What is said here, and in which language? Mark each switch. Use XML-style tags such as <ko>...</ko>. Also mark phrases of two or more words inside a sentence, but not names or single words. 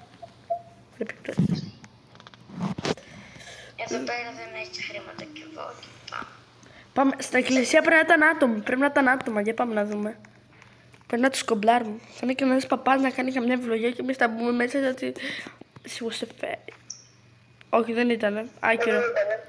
<el>Πρέπει να το... Εδώ πέρα δεν έχει χρήματα και εγώ και πάμε. Πάμε. Στην εκκλησία πρέπει να ήταν άτομοι. Πρέπει να ήταν άτομα. Για πάμε να δούμε. Πρέπει να τους κομπλάρουμε. Θα είναι και ένας παπάς να κάνει καμιά ευλογία και εμείς θα μπούμε μέσα γιατί...</el> <en>She was a fairy.</en> <el>Όχι, δεν ήτανε. Άκυρο.</el>